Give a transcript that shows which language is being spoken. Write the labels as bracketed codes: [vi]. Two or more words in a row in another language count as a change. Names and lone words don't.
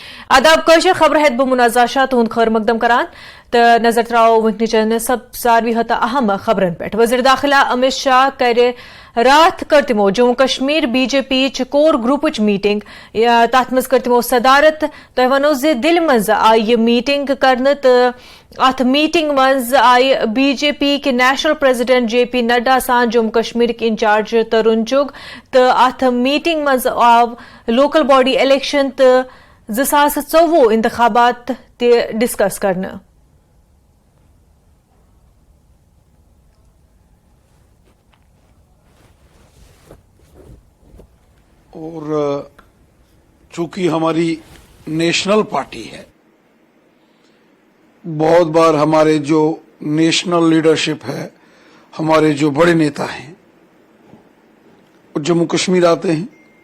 [ks] आदाब कशर खबर है बह मुनाजा शाह तुंद खैर मकदम करान तो नजर तराओ वनचन सब सारवी हता अहम खबरन पे वज़ीर दाखिला अमित शाह कर रात करतिमो जम्मू कश्मीर बीजेपी [en] core group meeting [ks] तथ मज करतिमो सदारत तो वनो जे दिल मज आई यह मीटिंग करने तो अथ मीटिंग मज आई बीजेपी के [en] national president [ks] JP नड्डा सान जम्मू कश्मीर के इंचार्ज तरुण चुग तो अथ मीटिंग मज आव [en] local body election [ks] तो 2024 इंतखाबात ते डिस्कस करना। [hi] और चूंकि हमारी [en] national party [hi] है, बहुत बार हमारे जो [en] national leadership [hi] है, हमारे जो बड़े नेता हैं, वो जम्मू कश्मीर आते हैं।